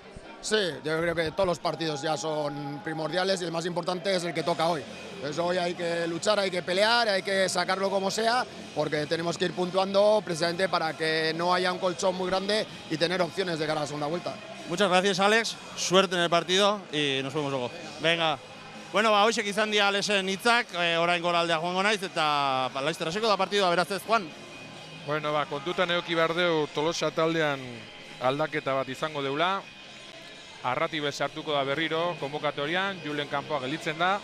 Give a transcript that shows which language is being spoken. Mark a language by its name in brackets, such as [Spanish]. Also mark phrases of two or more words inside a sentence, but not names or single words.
[Spanish] Sí, yo creo que todos los partidos ya son primordiales y el más importante es el que toca hoy. Entonces hoy hay que luchar, hay que pelear, hay que sacarlo como sea, porque tenemos que ir puntuando precisamente para que no haya un colchón muy grande y tener opciones de cara a la segunda vuelta. Muchas gracias, Alex, suerte en el partido y nos vemos luego. Venga. [Basque] Bueno, hoxe izan dira Alexen hitzak, orain goraldea joango naiz, eta laizter hasiko da partidua, beraz Juan. Bueno, kontutan eduki behar dugu Tolosa taldean aldaketa bat izango deula. Arratibe sartuko da berriro, konbokatorian, Julen kanpoa gelditzen da.